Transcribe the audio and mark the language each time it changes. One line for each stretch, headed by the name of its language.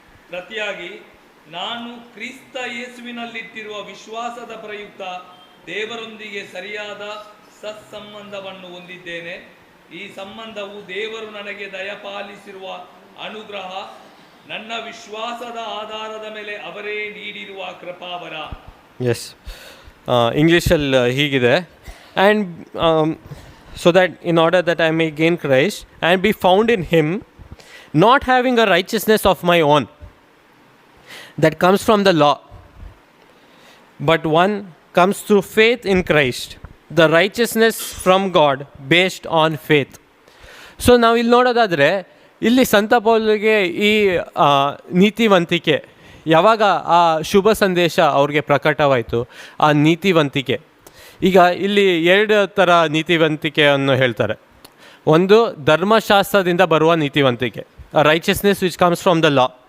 Kannada: ಪ್ರತಿಯಾಗಿ ನಾನು ಕ್ರಿಸ್ತ ಯೇಸುವಿನಲ್ಲಿಟ್ಟಿರುವ ವಿಶ್ವಾಸದ ಪ್ರಯುಕ್ತ ದೇವರೊಂದಿಗೆ ಸರಿಯಾದ ಸತ್ಸಂಬಂಧವನ್ನು ಹೊಂದಿದ್ದೇನೆ. ಈ ಸಂಬಂಧವು ದೇವರು ನನಗೆ ದಯಪಾಲಿಸಿರುವ ಅನುಗ್ರಹ, ನನ್ನ ವಿಶ್ವಾಸದ ಆಧಾರದ ಮೇಲೆ ಅವರೇ ನೀಡಿರುವ ಕೃಪಾವರ.
English: yes,
Kannada: ಇಂಗ್ಲೀಷಲ್ಲಿ ಹೀಗಿದೆ,
English: And so that in order that I may gain Christ and be found in him, not having a righteousness of my own that comes from the law, but one comes through faith in Christ, the righteousness from God based on faith.
Kannada: So ನಾವು ಇಲ್ಲಿ ನೋಡೋದಾದರೆ, ಇಲ್ಲಿ ಸಂತ ಪೌಲನಿಗೆ ಈ ನೀತಿವಂತಿಕೆ ಯಾವಾಗ ಆ ಶುಭ ಸಂದೇಶ ಅವ್ರಿಗೆ ಪ್ರಕಟವಾಯಿತು, ಆ ನೀತಿವಂತಿಕೆ ಈಗ ಇಲ್ಲಿ ಎರಡು ಥರ ನೀತಿವಂತಿಕೆಯನ್ನು ಹೇಳ್ತಾರೆ. ಒಂದು ಧರ್ಮಶಾಸ್ತ್ರದಿಂದ ಬರುವ ನೀತಿವಂತಿಕೆ,
English: Righteousness which comes from the law.